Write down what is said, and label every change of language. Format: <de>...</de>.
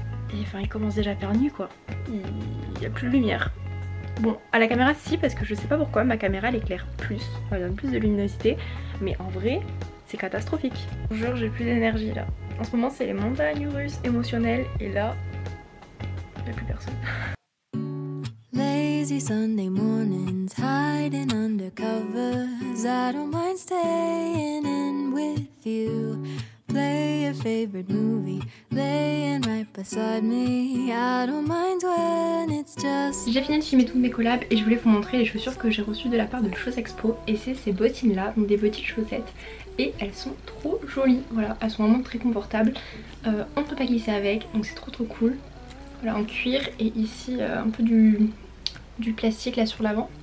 <fr>Et enfin il commence déjà à faire nuit quoi, il n'y a plus de lumière. Bon à la caméra si, parce que je sais pas pourquoi ma caméra elle éclaire plus, elle donne plus de luminosité, mais en vrai c'est catastrophique. Je vous jure j'ai plus d'énergie là. En ce moment c'est les montagnes russes émotionnelles et là il n'y a plus personne.</fr> <en>Lazy Sunday mornings hiding under covers, I don't mind staying in with you. Play your favorite movie, laying right beside me. I don't mind when it's just...</en> <fr>J'ai fini de filmer toutes mes collabs et je voulais vous montrer les chaussures que j'ai reçues de la part de Chose Expo. Et c'est ces bottines là, donc des petites chaussettes. Et elles sont trop jolies, voilà, elles sont vraiment très confortables. On ne peut pas glisser avec, donc c'est trop cool. Voilà, en cuir et ici un peu du plastique là sur l'avant.</fr>